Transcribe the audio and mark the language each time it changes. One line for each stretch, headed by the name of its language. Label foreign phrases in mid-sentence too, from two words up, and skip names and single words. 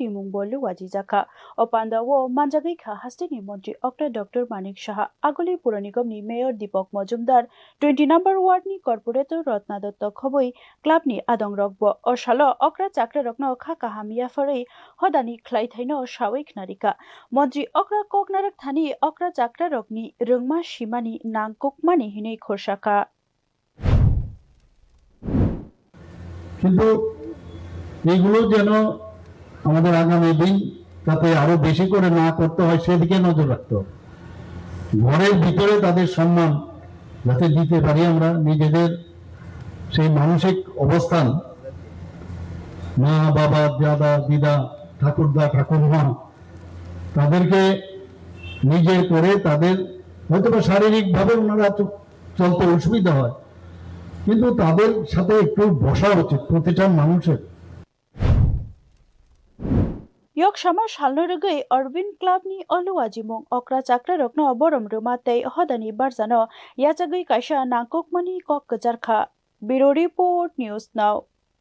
Kok Borok: मुंबो लुवाजी जाखा ओ पांदावो मानजागैखा हास्टेनी मंत्री अक्रा डॉक्टर मानिक साहा आगोली पुर निगमनी मेयर दीपक मजुमदार 20 नम्बर वार्डनी कर्पोरेटर रत्ना दत्त खबै क्लबनी आदं रकबो ओ सालो अक्रा चाक्रा रकनो खाकाहाम या फरै हदानी खलाइथाइनो सावैक नारिका मंत्री अक्रा ककनारक थानी अक्रा चाक्रा रकनी रोंमा सीमानी नांगककमानी हिनै खरसाका
Bangla: কিন্তু এগুলো যেন আমাদের আগামী দিন যাতে আরো বেশি করে না করতে হয় সেদিকে নজর রাখতে হবে। ঘরের ভিতরে তাদের সম্মান যাতে দিতে পারি আমরা নিজেদের সেই মানসিক অবস্থান মা বাবা দাদা দিদা ঠাকুরদা ঠাকুরমা তাদেরকে নিজের করে তাদের হয়তো শারীরিকভাবে ওনারা চলতে অসুবিধা হয় কিন্তু তাদের সাথে একটু বসা উচিত প্রতিটা মানুষের
Kok Borok: यक्षमा सालनरगै अरविंद क्लबनी अलुवाजी मुं अक्रा चाक्रा रकनो बरम रुमाते हदानी बारजानो याचगै काइसा नांगककमानी कक गजारखा
English: bureau report news now.